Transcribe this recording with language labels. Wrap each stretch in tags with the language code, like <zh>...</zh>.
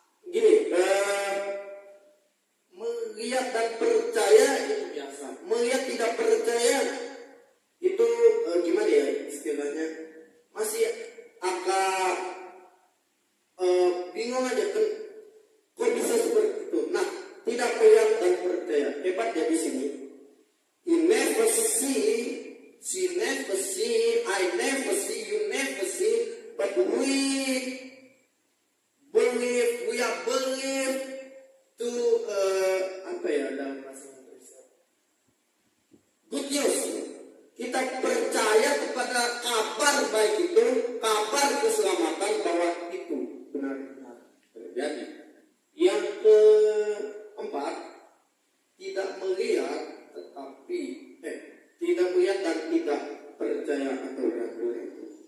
<id>Gini, melihat dan percaya itu biasa. Melihat tidak percaya itu gimana ya istilahnya? Masih agak bingung aja kan? Kok bisa seperti itu? Nah, tidak melihat dan percaya. Hebatnya di sini.</id> <en>He never see, she never see, I never see, you never see, but we believe, we are believe to</en> <id>apa ya dalam bahasa Indonesia?</id> <en>Good news.</en> <id>Kita percaya kepada kabar baik itu, kabar keselamatan bahwa itu benar-benar terjadi. Yang keempat, tidak melihat tetapi tidak melihat dan tidak percaya atau ragu-ragu.</id>